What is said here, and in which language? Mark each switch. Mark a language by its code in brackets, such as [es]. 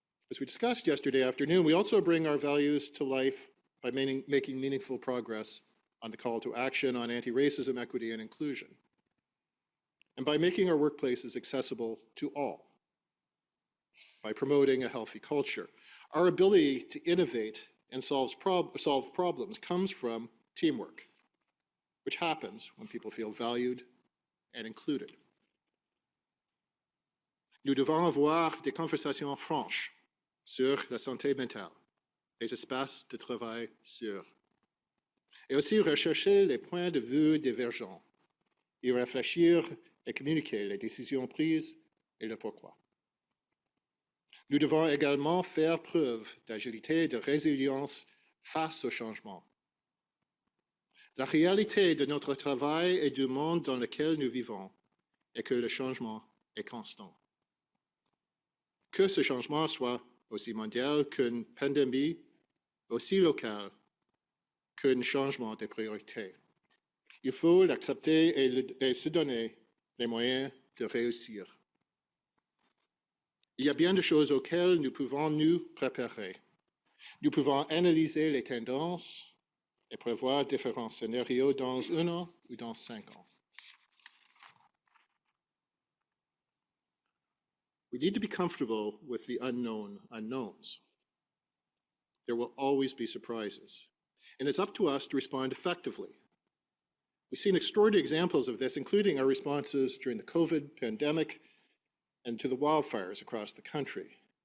[en] As we discussed yesterday afternoon, we also bring our values to life by making meaningful progress on the call to action on anti-racism, equity, and inclusion, and by making our workplaces accessible to all, by promoting a healthy culture. Our ability to innovate and solve problems comes from teamwork, which happens when people feel valued and included. [fr] Nous devons avoir des conversations franches sur la santé mentale, les espaces de travail sûrs, et aussi rechercher les points de vue divergents, y réfléchir et communiquer les décisions prises et le pourquoi. Nous devons également faire preuve d'agilité et de résilience face au changement. La réalité de notre travail et du monde dans lequel nous vivons est que le changement est constant. Que ce changement soit aussi mondial qu'une pandémie, aussi local qu'un changement de priorité. Il faut l'accepter et se donner les moyens de réussir. Il y a bien de choses auxquelles nous pouvons nous préparer. Nous pouvons analyser les tendances et prévoir différents scénarios dans 1 an ou dans 5 ans. [en] We need to be comfortable with the unknown unknowns. There will always be surprises, and it's up to us to respond effectively. We've seen extraordinary examples of this, including our responses during the COVID pandemic and to the wildfires across the country.